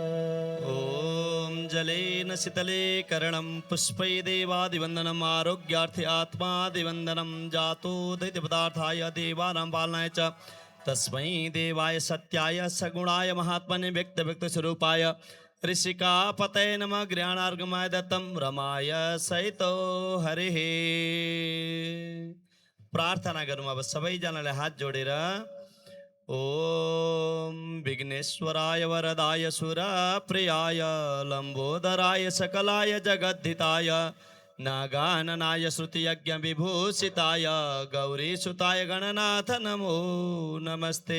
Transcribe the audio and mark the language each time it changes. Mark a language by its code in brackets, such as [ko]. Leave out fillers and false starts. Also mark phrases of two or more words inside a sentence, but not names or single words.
[sa] ॐ जलेन शीतले करणं पुष्पै देवादिवन्दनम् आरोग्यार्थे आत्मादिवन्दनं जातो दैत्यपदार्थाय देवानां पालनाय च तस्मै देवाय सत्याय सगुणाय महात्मने व्यक्तस्वरूपाय ऋषिकापतये नमः। ज्ञानार्गमाय दत्तं रमाय सहितो हरिः। [ne] प्रार्थना गरौँ अब सबैजनाले हात जोडेर। [sa] ओम विघ्नेश्वराय वरदाय सुरप्रियाय लंबोदराय सकलाय जगद्धिताय नागाननाय श्रुतियज्ञ विभूषिताय गौरीसुताय गणनाथ नमो नमस्ते।